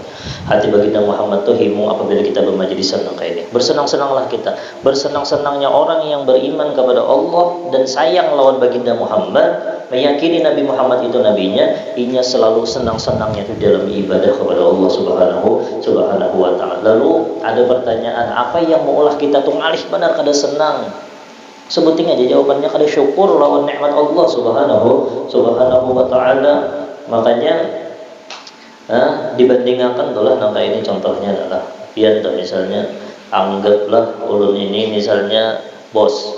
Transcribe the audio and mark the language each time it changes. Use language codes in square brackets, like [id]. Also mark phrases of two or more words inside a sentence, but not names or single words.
[bjn] Hati baginda Muhammad itu himung apabila kita bermajlis senang kayak ini. Bersenang-senanglah kita. Bersenang-senangnya orang yang beriman kepada Allah dan sayang lawan baginda Muhammad, meyakini Nabi Muhammad itu nabinya, inya selalu senang-senangnya itu dalam ibadah kepada [ar] الله سبحانه وتعالى. [bjn] Lalu ada pertanyaan, apa yang mengolah kita tuh ngalih benar kada senang? Sebutin aja jawabannya, kada syukur lawan nikmat [ar] الله سبحانه وتعالى. [bjn] Makanya dibandingkan tulah nangka ini contohnya adalah pian misalnya anggaplah ulun ini misalnya bos.